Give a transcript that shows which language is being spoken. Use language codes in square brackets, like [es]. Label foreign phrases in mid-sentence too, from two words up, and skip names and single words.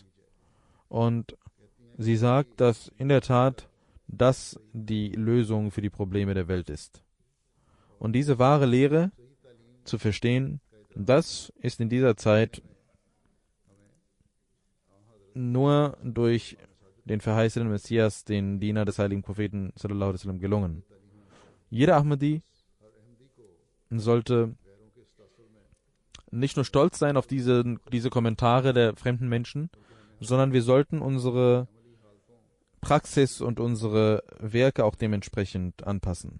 [de] Und sie sagt, dass in der Tat das die Lösung für die Probleme der Welt ist. Und diese wahre Lehre zu verstehen, das ist in dieser Zeit nur durch den verheißenen Messias, den Diener des heiligen Propheten [ar] صلى الله عليه وسلم, [de] gelungen. Jeder Ahmadi sollte nicht nur stolz sein auf diese Kommentare der fremden Menschen, sondern wir sollten unsere Praxis und unsere Werke auch dementsprechend anpassen.